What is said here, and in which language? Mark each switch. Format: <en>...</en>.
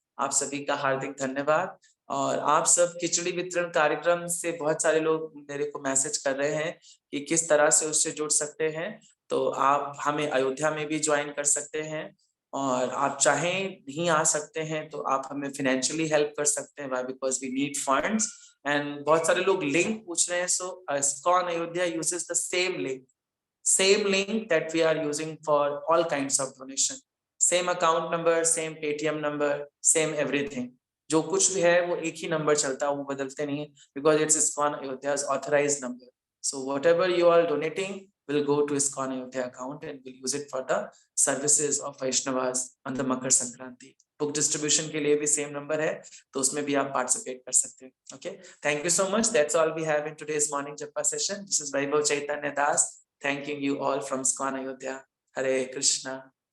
<hi>आप सभी का हार्दिक धन्यवाद. और आप सब खिचड़ी वितरण कार्यक्रम से बहुत सारे लोग मेरे को मैसेज कर रहे हैं कि किस तरह से उससे जुड़ सकते हैं. तो आप हमें अयोध्या में भी ज्वाइन कर सकते हैं, और आप चाहें नहीं आ सकते हैं तो आप हमें फाइनेंशियली हेल्प कर सकते हैं.</hi> <en>Because we need funds. And</en> <hi>बहुत सारे लोग लिंक पूछ रहे हैं.</hi> <en>So ISKCON Ayodhya uses the same link. same link that we are using for all kinds of donation. Same account number, same Paytm number, same everything.</en> <hi>जो कुछ भी है वो एक ही नंबर चलता है, वो बदलते नहीं है,</hi> <en>because it's ISKCON Ayodhya's authorized number. So whatever you are donating will go to ISKCON Ayodhya account and we'll use it for the services of Vaishnavas on the Makar Sankranti.</en> <hi>Book distribution के लिए भी same number है, तो उसमें भी आप participate कर सकते हैं.</hi> <en>Okay, thank you so much. That's all we have in today's morning Japa session. This is Vaibhav Chaitanya Das, thanking you all from ISKCON Ayodhya. Hare Krishna.</en>